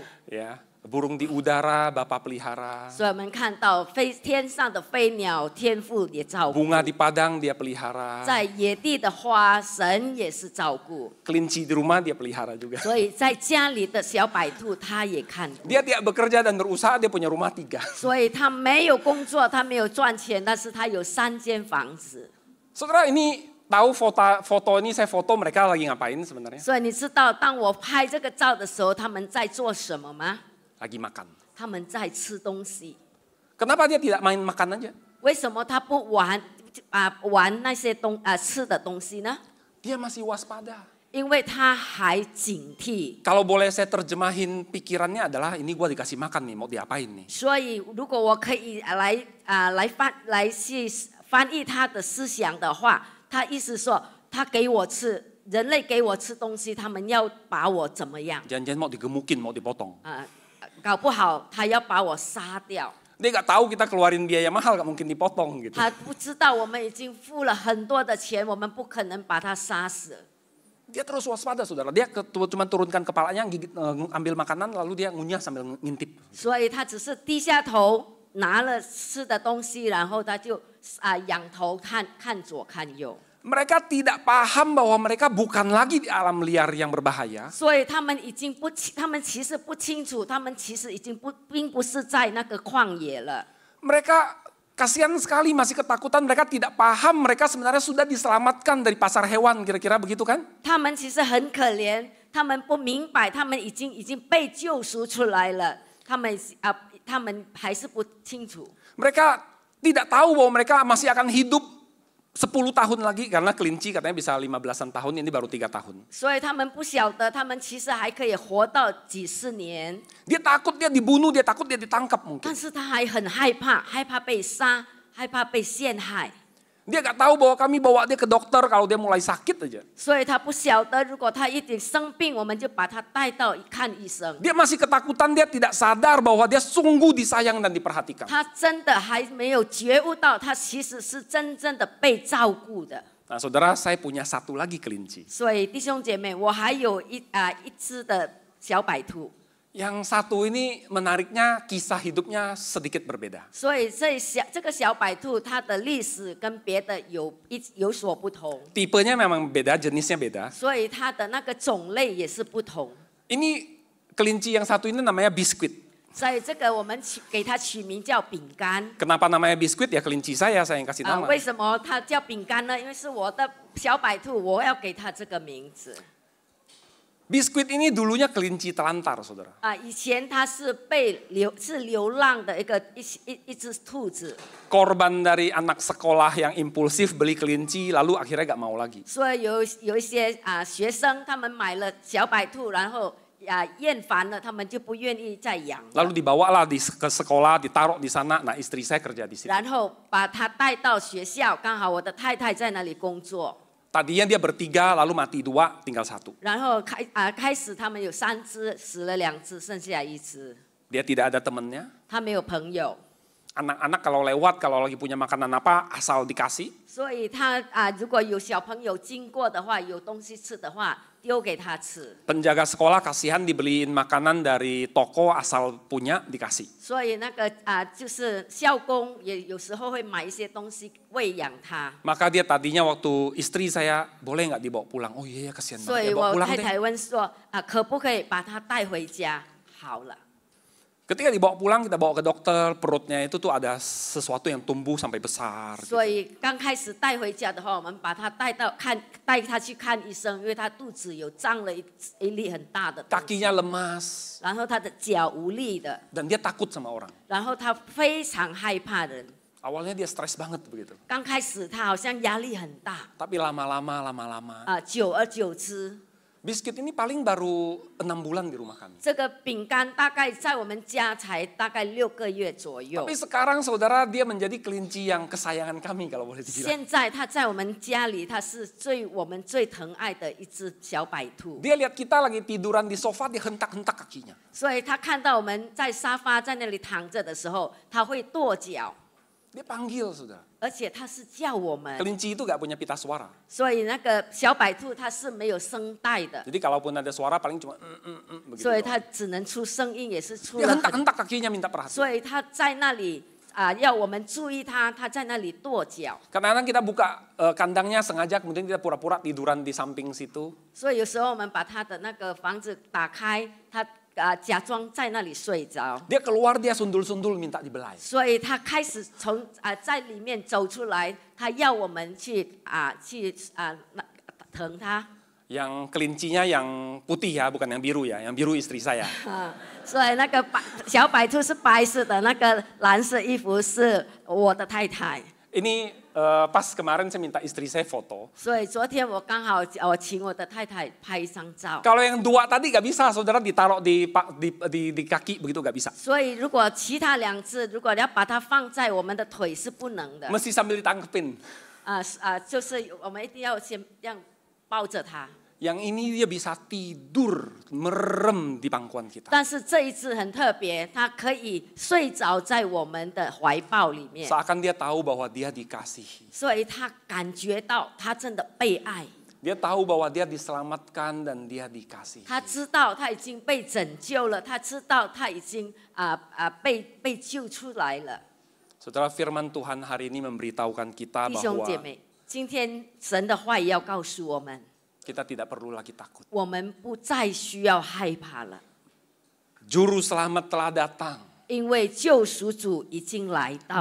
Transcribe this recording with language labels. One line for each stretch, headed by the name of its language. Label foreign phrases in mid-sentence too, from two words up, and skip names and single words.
Indonesian: Ya, burung di udara Bapak pelihara.
Chinese: 所以我们看到天上的飞鸟，天父也照顾；
Indonesian: Bunga di padang dia pelihara.
Chinese: 在野地的花，神也是照顾。
Indonesian: Kelinci di rumah dia pelihara juga.
Chinese: 所以在家里的小白兔，他也看顾。
Indonesian: Dia tidak bekerja dan berusaha, dia punya rumah 3.
Chinese: 所以他没有工作，他没有赚钱，但是他有3间房子。
Indonesian: Saudara, ini tahu foto ini saya foto mereka lagi ngapain sebenarnya?
Chinese: 所以你知道，当我拍这个照的时候，他们在做什么吗？
Indonesian: Lagi makan.
Chinese: 他们在吃东西。
Indonesian: Kenapa dia tidak main makan aja?
Chinese: 为什么他不玩那些吃的东西呢？
Indonesian: Dia masih waspada.
Chinese: 因为他还警惕。
Indonesian: Kalau boleh saya terjemahin pikirannya adalah ini gua dikasih makan nih, mau diapain nih?
Chinese: 所以，如果我可以来去翻译他的思想的话，他意思说，他给我吃，人类给我吃东西，他们要把我怎么样？
Indonesian: Jangan-jangan mau digemukin, mau dipotong.
Chinese: 搞不好他要把我杀掉。
Indonesian: Dia nggak tahu kita keluarin biaya mahal, nggak mungkin dipotong gitu.
Chinese: 他不知道我们已经付了很多的钱，我们不可能把他杀死。
Indonesian: Dia terus waspada, saudara. Dia cuma turunkan kepalanya, gigit, ambil makanan, lalu dia ngunyah sambil ngintip.
Chinese: 所以他只是低下头拿了吃的东西，然后他就仰头看左看右。
Indonesian: Mereka tidak paham bahwa mereka bukan lagi di alam liar yang berbahaya.
Chinese: 所以他们其实不清楚，他们其实已经并不是在那个旷野了。
Indonesian: Mereka kasihan sekali, masih ketakutan. Mereka tidak paham, mereka sebenarnya sudah diselamatkan dari pasar hewan, kira-kira begitu kan?
Chinese: 他们其实很可怜，他们不明白，他们已经被救赎出来了，他们还是不清楚。
Indonesian: Mereka tidak tahu bahwa mereka masih akan hidup 10 tahun lagi, karena kelinci katanya bisa 15-an tahun, ini baru 3 tahun.
Chinese: 所以他们不晓得，他们其实还可以活到几十年，
Indonesian: Dia takut dia dibunuh, dia takut dia ditangkap mungkin.
Chinese: 但是他还很害怕，害怕被杀，害怕被陷害。
Indonesian: Dia gak tahu bahwa kami bawa dia ke dokter kalau dia mulai sakit aja.
Chinese: 所以他不晓得，如果他一点生病，我们就把他带到看医生。
Indonesian: Dia masih ketakutan, dia tidak sadar bahwa dia sungguh disayang dan diperhatikan.
Chinese: 他真的还没有觉悟到，他其实是真正的被照顾的。
Indonesian: Nah saudara, saya punya satu lagi kelinci.
Chinese: 所以弟兄姐妹，我还有一只的小白兔。
Indonesian: Yang satu ini menariknya kisah hidupnya sedikit berbeda.
Chinese: 所以这个小白兔，它的历史跟别的有所不同，
Indonesian: Tipenya memang beda, jenisnya beda.
Chinese: 所以它的那个种类也是不同。
Indonesian: Ini kelinci yang satu ini namanya biskuit.
Chinese: 所以这个我们给它取名叫饼干。
Indonesian: Kenapa namanya biskuit? Ya kelinci saya yang kasih nama.
Chinese: 为什么它叫饼干呢？因为是我的小白兔，我要给它这个名字。
Indonesian: Biskuit ini dulunya kelinci telantar, saudara.
Chinese: 以前它是流浪的一只兔子，
Indonesian: Korban dari anak sekolah yang impulsif beli kelinci, lalu akhirnya gak mau lagi.
Chinese: 所以有一些学生，他们买了小白兔，然后厌烦了，他们就不愿意再养。
Indonesian: Lalu dibawalah ke sekolah, ditaruh di sana. Nah istri saya kerja di situ.
Chinese: 然后把它带到学校，刚好我的太太在那里工作。
Indonesian: Tadinya dia bertiga, lalu mati 2, tinggal 1.
Chinese: 然后开始他们有3只，死了2只，剩下1只。
Indonesian: Dia tidak ada temennya.
Chinese: 他没有朋友，
Indonesian: Anak-anak kalau lewat, kalau lagi punya makanan apa, asal dikasih.
Chinese: 所以他如果有小朋友经过的话，有东西吃的话，丢给他吃。
Indonesian: Penjaga sekolah kasihan dibeliin makanan dari toko asal punya dikasih.
Chinese: 所以那个就是校工也有时候会买一些东西喂养他。
Indonesian: Maka dia tadinya waktu istri saya, boleh nggak dibawa pulang? Oh iya kasihan
Chinese: 所
Indonesian: banget
Chinese: 以
Indonesian: ya, bawa
Chinese: 我
Indonesian: pulang
Chinese: 太
Indonesian: deh.
Chinese: 太问说可不可以把他带回家？好了。
Indonesian: Ketika dibawa pulang, kita bawa ke dokter, perutnya itu tuh ada sesuatu yang tumbuh sampai besar.
Chinese: 所以刚开始带回家的话，我们把他带他去看医生，因为他肚子有长了一粒很大的东西，
Indonesian: Kakinya lemas,
Chinese: 然后他的脚无力的，
Indonesian: dan dia takut sama orang.
Chinese: 然后他非常害怕人。
Indonesian: Awalnya dia stres banget begitu.
Chinese: 刚开始他好像压力很大
Indonesian: Tapi lama-lama.
Chinese: 久而久之，
Indonesian: Biskuit ini paling baru 6 bulan di rumah kami.
Chinese: 这个饼干大概在我们家才大概6个月左右。
Indonesian: Tapi sekarang saudara dia menjadi kelinci yang kesayangan kami kalau boleh dibilang.
Chinese: 现在他在我们家里，他是我们最疼爱的一只小白兔。
Indonesian: Dia lihat kita lagi tiduran di sofa, dia hentak-hentak kakinya.
Chinese: 所以他看到我们在沙发在那里躺着的时候，他会跺脚，
Indonesian: Dia panggil saudara.
Chinese: 而且他是叫我们。
Indonesian: Kelinci itu gak punya pita suara.
Chinese: 所以那个小白兔它是没有声带的，
Indonesian: Jadi kalaupun ada suara paling cuma begitu.
Chinese: 所以
Indonesian: doang.
Chinese: 它只能出声音，也是出
Indonesian: Dia
Chinese: 了很。
Indonesian: hentak-hentak kakinya minta
Chinese: 所
Indonesian: perhatian.
Chinese: 以它在那里要我们注意它，它在那里跺脚。
Indonesian: Kadang-kadang kita buka kandangnya sengaja, kemudian kita pura-pura tiduran di samping situ.
Chinese: 所以有时候我们把它的那个房子打开，它假装在那里睡着。
Indonesian: Dia keluar, dia sundul-sundul minta dibelai.
Chinese: 所以它开始从在里面走出来，它要我们去疼它。
Indonesian: Yang kelincinya yang putih ya, bukan yang biru ya. Yang biru istri saya.
Chinese: 所以那个小白兔是白色的，那个蓝色衣服是我的太太。
Indonesian: Ini pas kemarin saya minta istri saya foto.
Chinese: 所以昨天我刚好我请我的太太拍一张照。
Indonesian: Kalau yang 2 tadi gak bisa, saudara ditaruh di kaki begitu gak bisa.
Chinese: 所以如果其他2只，如果要把它放在我们的腿是不能的。
Indonesian: Mesti sambil ditangkepin.
Chinese: 就是我们一定要先这样抱着它。
Indonesian: Yang ini dia bisa tidur merem di pangkuan kita.
Chinese: 但是这一只很特别，它可以睡着在我们的怀抱里面，
Indonesian: Seakan dia tahu bahwa dia dikasihi.
Chinese: 所以它感觉到它真的被爱。
Indonesian: Dia tahu bahwa dia diselamatkan dan dia dikasihi.
Chinese: 他知道他已经被拯救了，他知道他已经被救出来了。
Indonesian: Saudara, firman Tuhan hari ini memberitahukan kita
Chinese: 弟兄
Indonesian: bahwa
Chinese: 姐妹，今天神的话也要告诉我们，
Indonesian: kita tidak perlu lagi takut.
Chinese: 我们不再需要害怕了，
Indonesian: Juru selamat telah datang.
Chinese: 因为救赎主已经来到了，